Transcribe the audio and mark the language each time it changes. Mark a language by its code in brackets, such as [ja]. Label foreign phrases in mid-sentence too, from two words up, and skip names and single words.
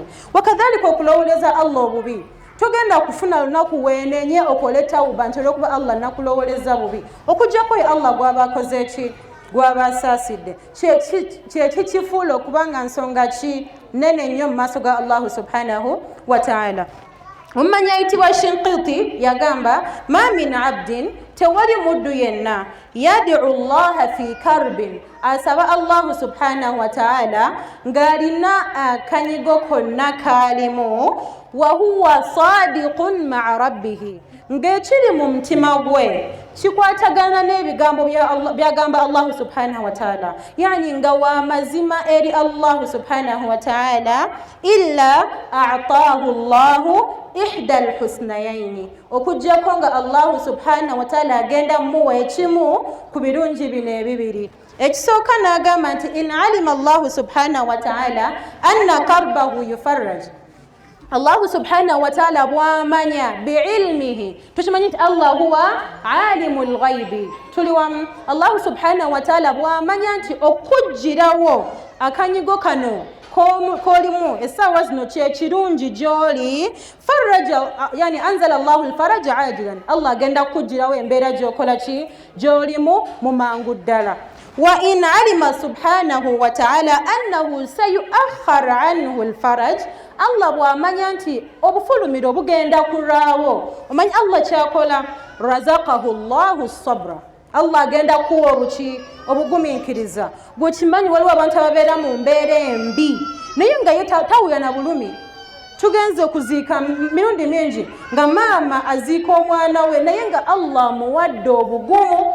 [lg] Wakadhalika okulowoleza Allah obubi, togenda kufuna lunaku weenenye okole tauba nti olw'okuba Allah nakulowoleza bubi. Okujjako Allah gw'aba akoze ki? Gw'aba asaasidde. Kyekikifuula okubanga nsonga ki? Nene nnyo mu maaso ga Allah [ar] سبحانه وتعالى. [lg] Omumanyi ayitibwa Shinqiti yagamba [ar] ما من عبد [lg] tewali muddu yenna [ar] يدعو الله في كرب [lg] asaba Allah [ar] سبحانه وتعالى [lg] ngalina akanyigo konna kalimu [ar] وهو صادق مع ربه [lg] ngekiri mu mutima gwe kikwatagana n'ebigambo byagamba Allah [ar] سبحانه وتعالى [lg] yani nga wa mazima eri Allah [ar] سبحانه وتعالى إلا أعطاه الله إحدى الحسنيين [lg] okujjako nga Allah [ar] سبحانه وتعالى [lg] agenda muwa ekimu ku birungi bino ebibiri ekisooka n'agamba nti [ar] إن علم الله سبحانه وتعالى أن كربه يفرج [lg] Allah [ar] سبحانه وتعالى [lg] bwamanya biilmihi tukimanyi nti Allah [ar] هو عالم الغيب [lg] tuliwamu Allah [ar] سبحانه وتعالى [lg] bwamanya nti okujjirawo akanyigo kano kolimu essaawa zino kyekirungi gy'oli [ar] فرجا يعني أنزل الله الفرج عاجلا [lg] Allah agenda kukujjirawo embeera gy'okola ki gy'olimu mu mangu ddala [ar] وإن علم سبحانه وتعالى أنه سيؤخر عنه الفرج [lg] Allah bw'amanya nti obufulumiro bugenda kuraawo omanyi Allah kyakola [ar] رزقه الله صبرا [lg] Allah agenda kuwa obugumiikiriza bwekimanyi waliwo abantu ababeera mu mbeera embi naye nga ye tawuya na bulumi tugenze okuziika mirundi mingi nga maama aziika omwana we naye nga Allah muwadde obugumu